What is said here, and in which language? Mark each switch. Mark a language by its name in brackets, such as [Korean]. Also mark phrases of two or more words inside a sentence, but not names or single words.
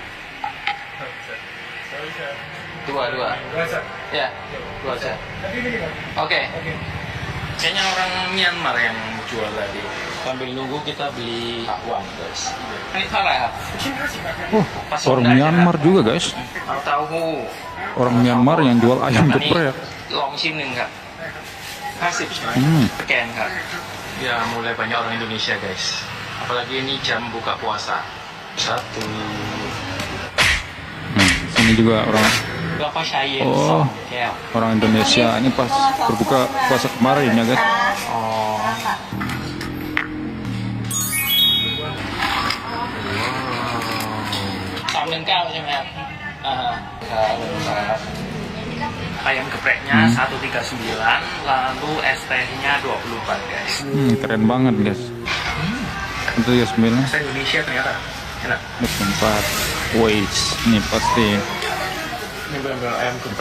[Indonesian] Dua. Ya, dua aja. Oke. Kayaknya orang Myanmar yang jual tadi. Sambil nunggu kita beli bakwan guys. Ini salah ya? Orang Myanmar juga guys. Tahu. Orang Myanmar yang jual ayam geprek. [Thai] ลองชิมหนึ่งครับ50ใช่ไหมสแกนครับ [Indonesian] ya mulai banyak orang Indonesia guys, apalagi ini jam buka puasa. Satu. Sini juga orang [Thai] แล้วก็ใช้เย็น Oh. สองแก้ว [Indonesian] orang Indonesia ini pas berbuka puasa kemarin ya guys. [Thai] อ๋อ 319ใช่ไหมครับครับ [Indonesian] ayam gepreknya 139, lalu es tehnya 24 guys. Keren banget guys. Itu ya sembilan. Bahasa Indonesia ternyata enak. 24. Wais, ini pasti Ini benar-benar ayam geprek